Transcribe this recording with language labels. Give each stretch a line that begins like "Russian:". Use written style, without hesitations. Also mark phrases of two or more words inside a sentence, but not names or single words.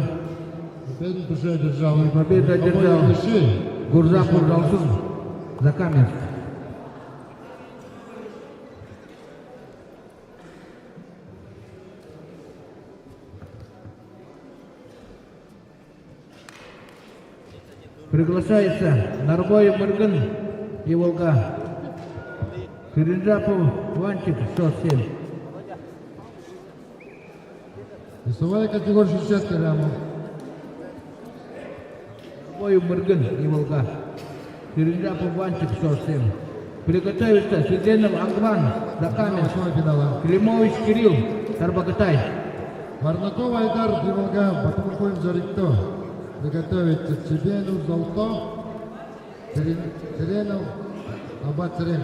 Russian: Победу одержал. Победу одержал Гурзапов Уралсыз Закаменск. Приглашается Нарбоев Мыргын и Волга. Киринджапов Ванчик, счет 7. Весовая категория 60 килограммов. Нарбоев Мыргын и Волга. Киринджапов Ванчик, счет 7. Приготовится Сиденов Ангван, Закаменск. Финала. Климович Кирилл, Тарбакатай. Варнаков Айдар, Димолга, Батамугоев Зорикто. Приготовиться Цибенов, Золото, Теренов, Аббат Церен.